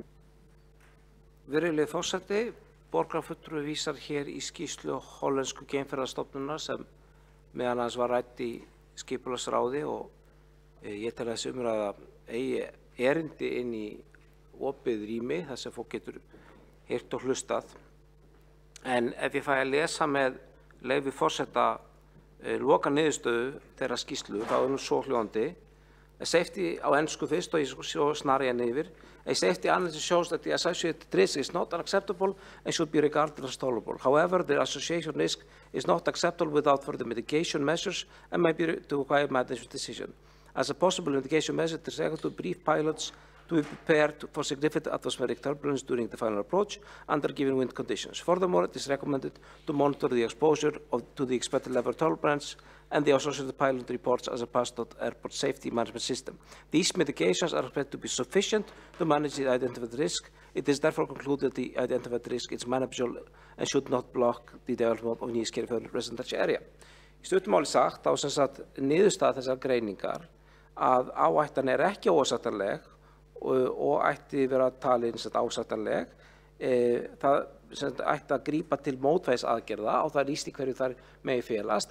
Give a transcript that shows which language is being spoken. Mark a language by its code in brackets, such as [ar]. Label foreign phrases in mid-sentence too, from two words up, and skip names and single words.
[is] Virðulegi forseti, borgarfulltrúi vísar hér í skýrslu hollensku geimferðarstofnunar sem meðal annars var rædd í skipulagsráði og ég tel að þessi umræða eigi erindi inn í opið rými þar sem fólk getur heyrt og hlustað. En ef ég fæ að lesa með leyfi forseta loka niðurstöðu þeirra skýrslu, þá nú svo hljóðandi. [en] A safety [is] á ensku fyrst og ég svo snari henni yfir. [en] A safety analysis shows that the associated risk is not unacceptable and should be regarded as tolerable. However, the association risk is not acceptable without further mitigation measures and may be to require management decision. As a possible mitigation measure, it is required to brief pilots to be prepared for significant atmospheric turbulence during the final approach under given wind conditions. Furthermore, it is recommended to monitor the exposure to the expected level of turbulence and the associated pilot reports as a part of the airport safety management system. These mitigations are expected to be sufficient to manage the identified risk. It is therefore concluded that the identified risk is manageable and should not block the development of Nýskerjafjörður residential area. [is] Í stuttu máli sagt, þá sem sagt niðurstaða þessar greiningar að áhættan ekki óásættanleg og ætti vera talin ásættanleg. Það ætti að grípa til mótvægisaðgerða og það er lýst í hverju þar megi felast.